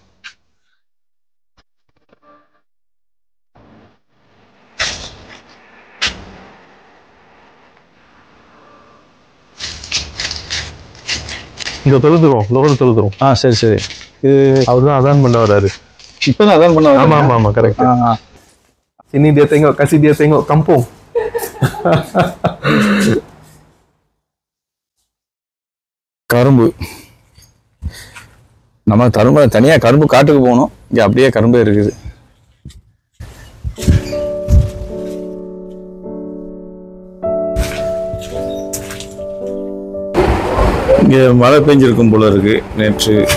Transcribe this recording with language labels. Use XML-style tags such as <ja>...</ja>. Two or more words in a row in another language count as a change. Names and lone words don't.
<ta>இங்க தொழுதுருவோம், லோகல் தொழுதுருவோம். சரி சரி. இது அவர் தான் அதான் பண்ண வர்றாரு. இப்பதான் அதான் பண்ண. ஆமா கரெக்ட்.</ta> <ms>Ini dia tengok, kasih dia tengok kampung.</ms> <ta>கரும்பு. நம்ம கரும்பு தனியா கரும்பு காட்டுக்கு போகணும், இங்க அப்படியே கரும்பு இருக்குது. இங்க மழை பெஞ்சிருக்கும் போல இருக்கு நேற்று.</ta>